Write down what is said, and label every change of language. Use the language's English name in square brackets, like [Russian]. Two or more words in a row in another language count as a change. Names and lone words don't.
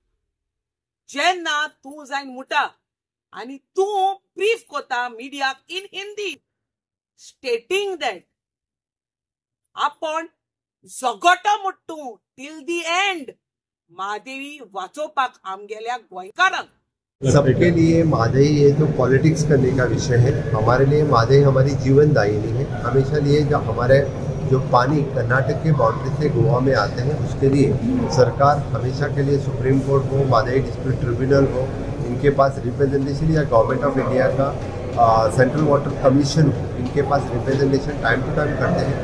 [Konkani] जेन्ना तू जायन मुटा आनी तू ब्रीफ कोता मिडियाक [English] in Hindi stating that [Konkani] आपण झगोटो मुट्टू [English] till the end [Konkani] म्हादेवी वाचोवपाक आमगेल्या गोंयकारांक. [Hindi] सबके लिए मादेई ये जो पॉलिटिक्स करने का विषय है, हमारे लिए मादेई हमारी जीवन दायिनी है. हमेशा लिए जो हमारे जो पानी कर्नाटक के बाउंड्री से गोवा में आते हैं उसके लिए सरकार हमेशा के लिए सुप्रीम कोर्ट हो, मादेई डिस्प्यूट ट्रिब्यूनल हो, इनके पास रिप्रेजेंटेशन या गवर्नमेंट ऑफ इंडिया का सेंट्रल वाटर कमीशन हो, इनके पास रिप्रेजेंटेशन [English] time to time [Hindi] करते हैं.